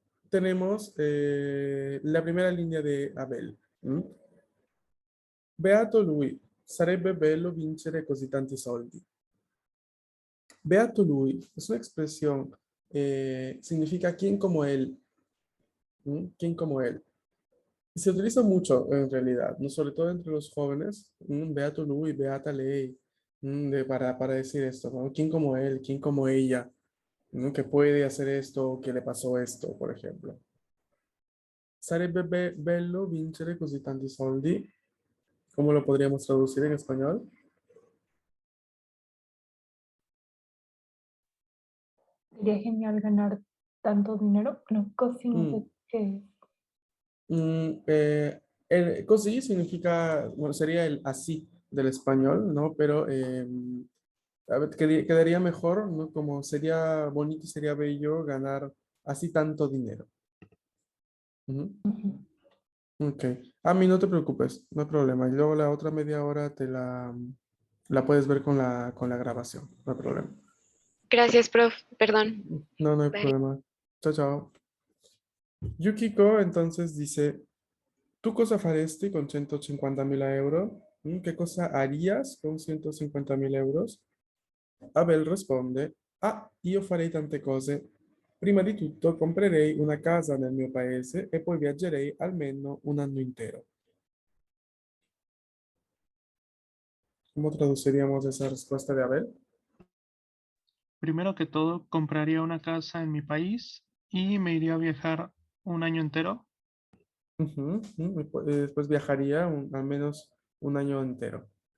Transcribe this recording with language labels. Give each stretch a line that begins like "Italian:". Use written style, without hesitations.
Spanish: tenemos la primera línea de Abel. ¿Mm?
Italian: Beato lui, sarebbe bello vincere così tanti soldi. Beato lui
Spanish: es una expresión, significa quién como él. ¿Mm? ¿Quién como él? Y se utiliza mucho en realidad, no sobre todo entre los jóvenes.
Italian: Beato lui, beata lei,
Spanish: para decir esto, ¿no? ¿Quién como él? ¿Quién como ella? ¿No? Que puede hacer esto, que le pasó esto, por ejemplo.
Italian: Sarebbe bello vincere così tanti soldi.
Spanish: ¿Cómo lo podríamos traducir en español? Sería genial ganar tanto dinero. No, casi no sé Mm, qué es. el così significa, bueno, sería el así del español, ¿no? Pero a ver, quedaría mejor, ¿no? Como sería bonito, sería bello ganar así tanto dinero. Ujú. Ujú. Ok. A mí no te preocupes, no hay problema. Y luego la otra media hora la puedes ver con la grabación, no hay problema. Gracias, prof. Perdón. No, no hay
English: Bye.
Spanish: problema. Chao, chao. Yukiko entonces dice,
Italian: ¿tú cosa faresti con 150.000 euro?
Spanish: ¿Qué cosa harías con 150.000 euros?
Italian: Abel risponde, ah, io farei tante cose. Prima di tutto comprerei una casa nel mio paese e poi viaggerei almeno un anno intero.
Spanish: ¿Cómo traduciríamos esa respuesta de Abel? Primero que todo, compraría una casa en mi país y me iría a viajar un año entero. Ujú, ujú, y después viajaría al menos un año entero.